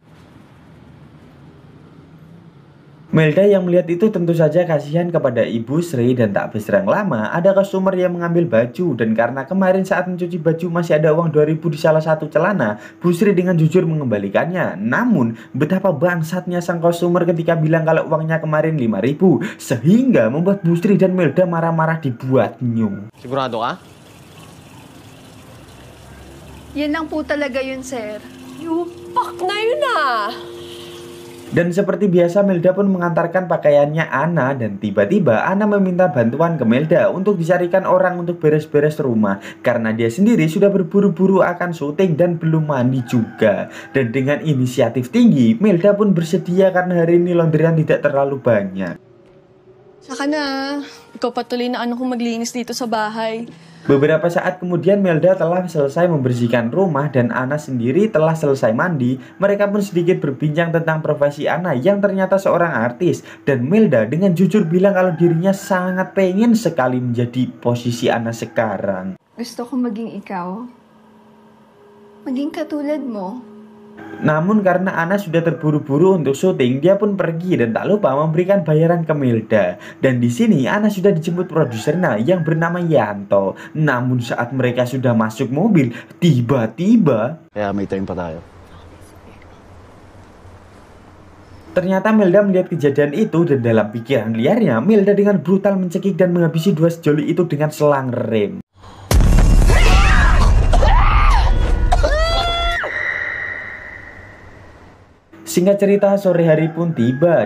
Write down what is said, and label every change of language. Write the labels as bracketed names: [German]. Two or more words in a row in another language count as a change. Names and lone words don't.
[Indonesian] Melda yang melihat itu tentu saja kasihan kepada Ibu Sri dan tak berserang lama ada customer yang mengambil baju. Dan karena kemarin saat mencuci baju masih ada uang 2000 di salah satu celana, Bu Sri dengan jujur mengembalikannya. Namun betapa bangsatnya sang customer ketika bilang kalau uangnya kemarin 5000, sehingga membuat Bu Sri dan Melda marah-marah dibuatnya. [Filipino] Sigurado ka? Yan lang po talaga yun, sir. Yupak na yun ah! [Indonesian] Dan seperti biasa Melda pun mengantarkan pakaiannya Anna. Dan tiba-tiba Anna meminta bantuan ke Melda untuk dicarikan orang untuk beres-beres rumah, karena dia sendiri sudah berburu-buru akan syuting dan belum mandi juga. Dan dengan inisiatif tinggi, Melda pun bersedia karena hari ini laundryan tidak terlalu banyak. [Filipino] Saka na, ikaw patuloy na ano kung maglinis dito sa bahay. [Indonesian] Beberapa saat kemudian Melda telah selesai membersihkan rumah dan Anna sendiri telah selesai mandi. Mereka pun sedikit berbincang tentang profesi Anna yang ternyata seorang artis. Dan Melda dengan jujur bilang kalau dirinya sangat pengen sekali menjadi posisi Anna sekarang. [Filipino] Gusto ko maging ikaw. Maging katulad mo. [Indonesian] Namun karena Anna sudah terburu-buru untuk syuting, dia pun pergi dan tak lupa memberikan bayaran ke Melda. Dan di sini Anna sudah dijemput produsernya yang bernama Yanto. Namun saat mereka sudah masuk mobil, tiba-tiba [Filipino] May time pa tayo. [Indonesian] ternyata Melda melihat kejadian itu dan dalam pikiran liarnya, Melda dengan brutal mencekik dan menghabisi 2 sejoli itu dengan selang rem. Singkat cerita, sore hari pun tiba.